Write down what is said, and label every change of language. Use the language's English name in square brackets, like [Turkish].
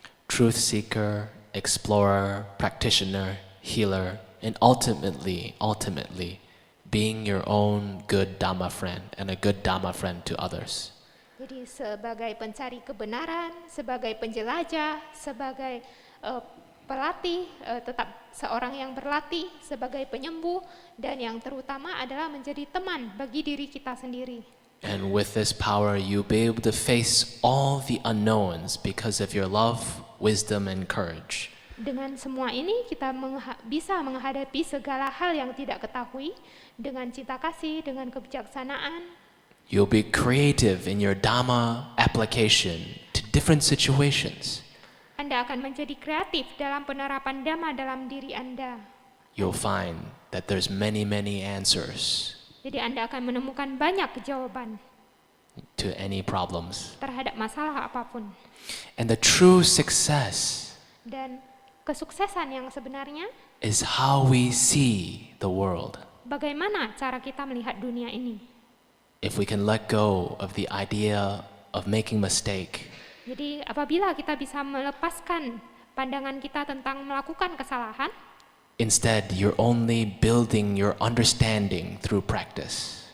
[English] Truth seeker, explorer, practitioner, healer, and ultimately, being your own good Dhamma friend and a good Dhamma friend to others. [Indonesian] Jadi sebagai pencari kebenaran, sebagai penjelajah, sebagai pelatih, tetap seorang yang berlatih, sebagai penyembuh, dan yang terutama adalah menjadi teman bagi diri kita sendiri. [English] And with this power, you'll be able to face all the unknowns because of your love, wisdom, and courage. [Indonesian] Dengan semua ini kita bisa menghadapi segala hal yang tidak ketahui dengan cinta kasih, dengan kebijaksanaan. [English] You'll be creative in your Dhamma application to different situations. [Indonesian] Anda akan menjadi kreatif dalam penerapan Dhamma dalam diri Anda. [English] You'll find that there's many answers [Indonesian] Jadi Anda akan menemukan banyak jawaban [English] to any problems. [Indonesian] terhadap masalah apapun. [English] And the true success [Indonesian] Dan kesuksesan yang sebenarnya, [English] is how we see the world. [Indonesian] bagaimana cara kita melihat dunia ini. [English] If we can let go of the idea of making mistake [Indonesian] Jadi apabila kita bisa melepaskan pandangan kita tentang melakukan kesalahan, [English] instead, you're only building your understanding through practice.